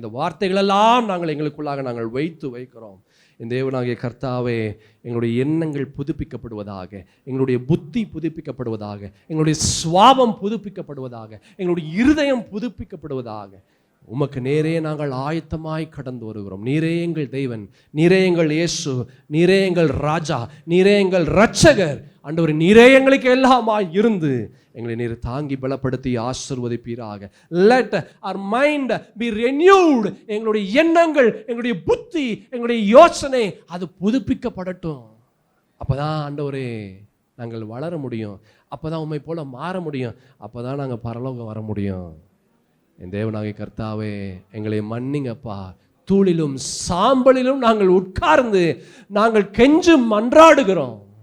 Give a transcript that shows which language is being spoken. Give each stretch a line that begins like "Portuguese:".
Tamil: இந்த வார்த்தைகளெல்லாம் எங்களுக்குள்ளாக நாங்கள் வைக்கிறோம். இந்த தேவனாகிய கர்த்தாவே, எங்களுடைய எண்ணங்கள் புதுப்பிக்கப்படுவதாக, எங்களுடைய புத்தி புதுப்பிக்கப்படுவதாக, எங்களுடைய சுவாபம் புதுப்பிக்கப்படுவதாக, எங்களுடைய இருதயம் புதுப்பிக்கப்படுவதாக. உமக்கு நேரே நாங்கள் ஆயத்தமாய் கடந்து வருகிறோம். நீரே எங்கள் தெய்வன், நீரே எங்கள் இயேசு, நீரே எங்கள் ராஜா, நீரே எங்கள் இரட்சகர். ஆண்டவரே நீரே எங்களுக்கு எல்லாமாய் இருந்து எங்களை நீர் தாங்கி பலப்படுத்தி ஆசீர்வதிப்பீராக.
English: Let our mind be renewed.
Tamil: எங்களுடைய எண்ணங்கள், எங்களுடைய புத்தி, எங்களுடைய யோசனை அது புதுப்பிக்கப்படட்டும். அப்பதான் ஆண்டவரே நாங்கள் வளர முடியும், அப்பதான் உம்மை போல மாற முடியும், அப்பதான் நாங்கள் பரலோகம் வர முடியும். என் தேவனாகிய கர்த்தாவே எங்களை மன்னிங்கப்பா. தூளிலும் சாம்பலிலும் நாங்கள் உட்கார்ந்து நாங்கள் கெஞ்சு மன்றாடுகிறோம்.